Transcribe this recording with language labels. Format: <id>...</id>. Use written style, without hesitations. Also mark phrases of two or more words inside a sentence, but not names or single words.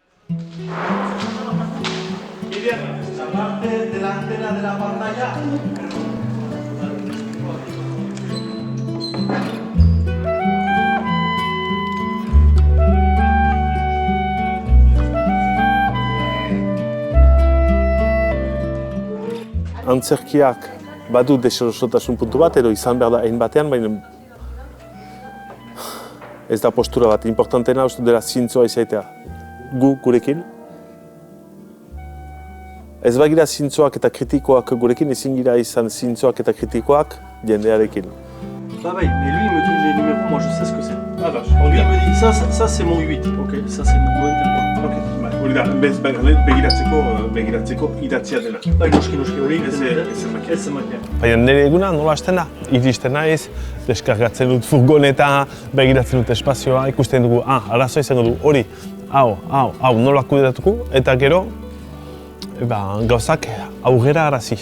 <es>La parte delantera de la pantalla.</es> <eu>Antzerkiak badu deserosotasun puntu bat, edo izan behar da hain batean, baina ez da postura bat. Importantena uste dela zintzoa izaitea. Gurekin. Ez bagira zintzoak eta kritikoak gurekin, ezin gira izan zintzoak eta kritikoak jendearekin.</eu> <fr>Bah oui, mais lui il me donne les numéros, moi je sais ce que c'est. Ah vache, Lui il me dit ça c'est mon 8, ok, ça c'est mon téléphone.</fr> <eu>Hori da, begiratzeko idatzia dena. Bai, noski hori Ez zenbakia. Baina nire eguna nola hasten da? Iristen naiz, deskargatzen dut furgoneta, begiratzen dut espazioa, ikusten dugu, arazoa izango du, hori, hau, nola kudeatuko, eta gero, gauzak aurrera arazi.</eu>